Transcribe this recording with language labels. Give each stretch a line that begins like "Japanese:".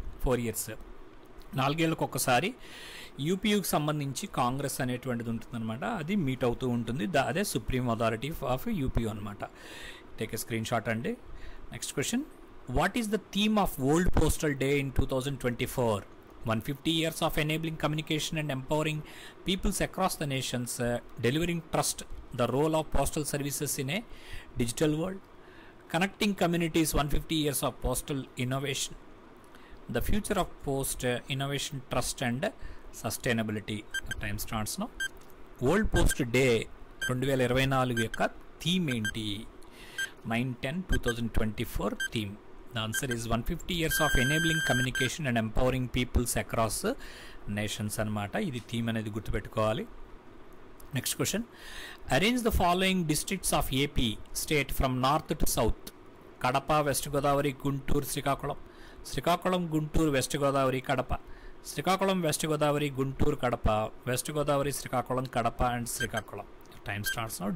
Telugu: 4 ఏళ్ళకు ఒక్కసారి యూపీయూకి సంబంధించి కాంగ్రెస్ అనేటువంటిది ఉంటుందన్నమాట. అది మీట్ అవుతూ ఉంటుంది. అదే
English: supreme authority of UPU
Telugu: అనమాట.
English: take a screenshot
Telugu: అండి.
English: Next question, what is the theme of world postal day in 2024? 150 years of enabling communication and empowering peoples across the nations, delivering trust, the role of postal services in a digital world, connecting communities, 150 years of postal innovation, the future of post innovation, trust and sustainability. Time starts now.
Telugu: World post day 2024 యొక్క theme ఏంటి?
English: 9/10/2024 theme. The answer is 150 years of enabling communication and empowering peoples across nations అనమాట.
Telugu: ఇది theme అనేది గుర్తుపెట్టుకోవాలి.
English: Next question, arrange the following districts of AP state from north to south. Kadapa, west Godavari, Guntur, Srikakulam. Srikakulam, Guntur, west Godavari, Kadapa. Srikakulam, west Godavari, Guntur, Kadapa. West Godavari, Srikakulam, Kadapa and Srikakulam. Time starts now.